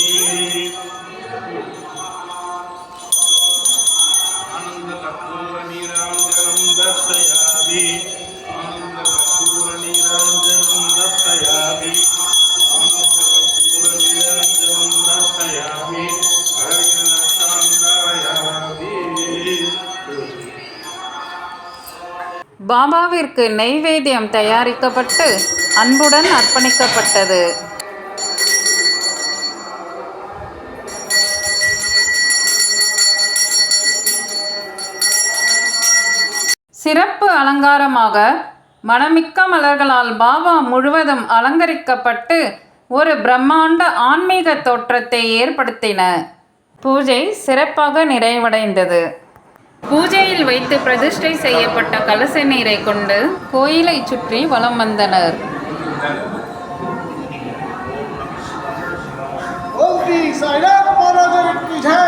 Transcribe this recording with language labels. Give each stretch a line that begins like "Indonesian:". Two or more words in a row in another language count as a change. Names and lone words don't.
Sanskrit: आनन्दकर्पूरनीराञ्जनं दर्शयामि आनन्दकर्पूरनीराञ्जनं दर्शयामि आनन्दकर्पूरनीराञ्जनं दर्शयामि हरिनाथान्दरयामि
Tamil: பாபாவிற்கு நெய்வேத்தியம் தயாரிக்கப்பட்டு அன்புடன் அர்ப்பணிக்கப்பட்டது. சிறப்பு அலங்காரமாக மணமிக்க மலர்களால் பாபா முழுவதும் அலங்கரிக்கப்பட்டு ஒரு பிரம்மாண்ட ஆன்மீக தோற்றத்தை ஏற்படுத்தின. பூஜை சிறப்பாக நிறைவடைந்தது. பூஜையில் வைத்து பிரதிஷ்டை செய்யப்பட்ட கலச நீரை கொண்டு கோயிலை சுற்றி வலம் வந்தனர்.
Hindi: ओम श्री साईनाथ महाराज की जय।